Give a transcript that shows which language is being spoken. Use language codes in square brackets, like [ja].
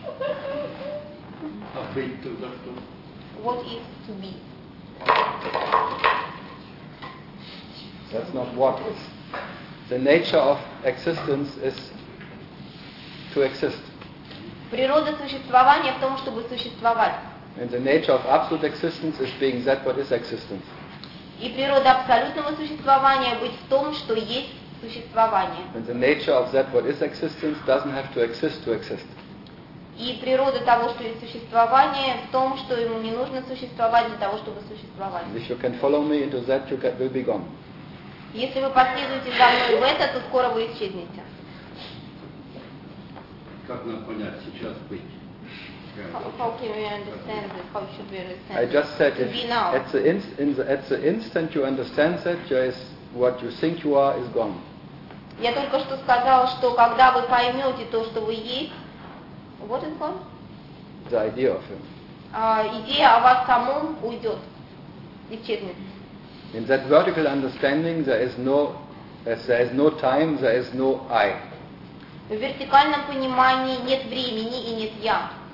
[ru] А быть то за что? [en] What is to be? That's not what is. The nature of existence is to exist. [ru] Природа существования в том, чтобы существовать. [en] And the nature of absolute existence is being that what is existence. [ru] И природа абсолютного существования быть в том, что есть существование. [en] And the nature of that what is existence doesn't have to exist to exist. [ru] И природа того, что есть существование, в том, что ему не нужно существовать для того, чтобы существовать. [en] And if you can follow me into that, you will be gone. [ru] Если вы последуете за мной в это, то скоро вы исчезнете. Как нам понять сейчас быть? [en] How can we understand this? How should we understand this? I just said it. At the instant you understand that, just what you think you are is gone. [ru] Я только что сказала, что когда вы поймете то, что вы есть, [en] what is gone? The idea of him. [ru] Идея о вас самом уйдет, исчезнет. [en] In that vertical understanding, there is no time, there is no I. [ru] В вертикальном понимании нет времени и нет я.